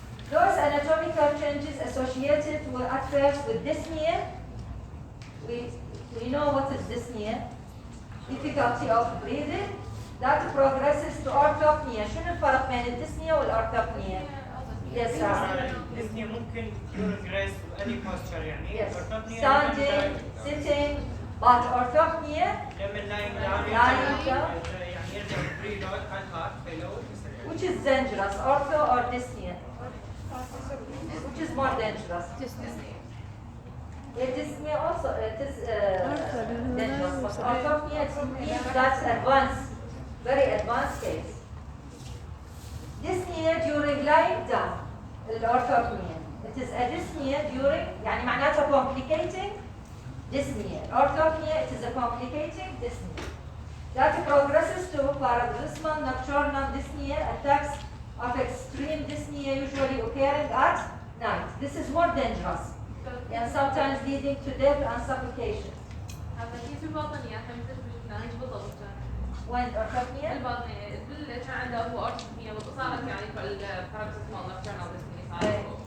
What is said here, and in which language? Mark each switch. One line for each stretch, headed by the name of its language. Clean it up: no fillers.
English: Those anatomical changes associated at first with dyspnea. We know what is dyspnea, difficulty of breathing, that progresses to orthopnea.
Arabic: شنو الفرق بين الديسنيا والأورثوبنيا؟
English: Yes, sir. dyspnea
Arabic: ممكن
English: during rest any posture
Arabic: يعني.
English: Yes. Standing, sitting. But orthopnea, lying down,
Arabic: يعني يرجع
English: breathe out and heart below. which is dangerous, ortho or dyspnea? Which is more dangerous? Dyspnea also it is dangerous, but orthopnea means that's advanced, very advanced case. Dyspnea during lying down, orthopnea. It is a dyspnea during,
Arabic: يعني معناتها
English: complicating dyspnea. Orthopnea, it is a complicating dyspnea. That progresses to paroxysmal nocturnal dyspnea, attacks of extreme dyspnea usually occurring at night. This is more dangerous and sometimes leading to death and suffocation.
Arabic: هذا كيف البطنية احنا مثل شفنا هيك بالضبط.
English: When orthopnea?
Arabic: البطنية كان عنده هو أورثوبنيا وصارت يعني paroxysmal nocturnal dyspnea صارت.